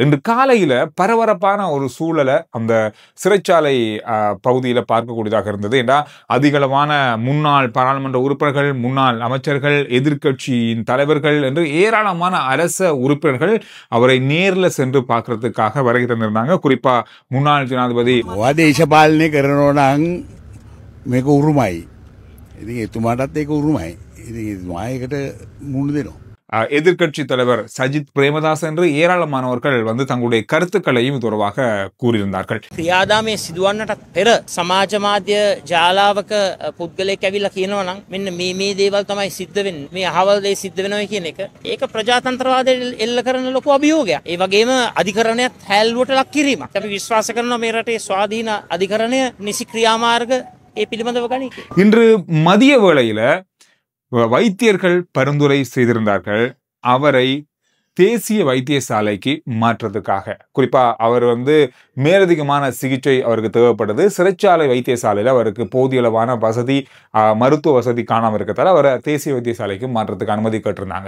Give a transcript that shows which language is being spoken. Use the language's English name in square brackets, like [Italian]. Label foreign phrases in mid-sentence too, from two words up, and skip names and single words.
[Tamil] இன்று காலையில பரபரப்பான ஒரு சூழலை அந்த சிறைச்சாலை பகுதியில் பார்க்கக்கூடியதாக இருந்தது. ஏன்னா அதிகளவான முன்னாள் பாராளுமன்ற உறுப்பினர்கள், முன்னாள் அமைச்சர்கள், எதிர்க்கட்சியின் தலைவர்கள் என்று ஏராளமான அரச உறுப்பினர்கள் அவரை நேரில் சென்று பார்க்கறதுக்காக வருகை தந்திருந்தாங்க. குறிப்பா முன்னாள் ஜனாதிபதி [Sinhala] දේශපාලනය කරනවා නම් මේක උරුමයි. ඉතින් එතුමාටත් ඒක උරුමයි. ඉතින් එතුමා ඒකට මුහුණ දෙනවා. [Tamil] எதிர்க்கட்சி தலைவர் சஜித் பிரேமதாஸ் என்று ஏராளமானவர்கள் தங்களுடைய கருத்துக்களையும் தொடர்பாக கூறியிருந்தார்கள். [Sinhala] ක්‍රියාදාමයේ සිදුවන්නට පෙර සමාජ මාධ්‍ය ජාලාවක පුද්ගලයෙක් ඇවිල්ලා කියනවා නම් මෙන්න මේ දේවල් තමයි සිද්ධ වෙන්නේ, මේ අහවල් දේ සිද්ධ වෙනවා කියන එක, ඒක ප්‍රජාතන්ත්‍රවාදය එල්ල කරන ලොකු අභියෝගයක්. ඒ වගේම අධිකරණයත් හැල්ලුවට ලක් කිරීමක්. අපි විශ්වාස කරනවා මේ රටේ ස්වාධීන අධිකරණය නිසි ක්‍රියාමාර්ග ඒ පිළිබඳව ගනී. [Tamil] இன்று மதிய வேளையில வைத்தியர்கள் பரிந்துரை செய்திருந்தார்கள் அவரை தேசிய வைத்தியசாலைக்கு மாற்றத்துக்காக. குறிப்பா அவர் மேலதிகமான சிகிச்சை அவருக்கு தேவைப்படுது. சிறைச்சாலை வைத்தியசாலையில் அவருக்கு போதிய அளவான வசதி, மருத்துவ வசதி காணாமல் இருக்கத்தால் அவரை தேசிய வைத்தியசாலைக்கு மாற்றத்துக்கு அனுமதி கேட்டிருந்தாங்க.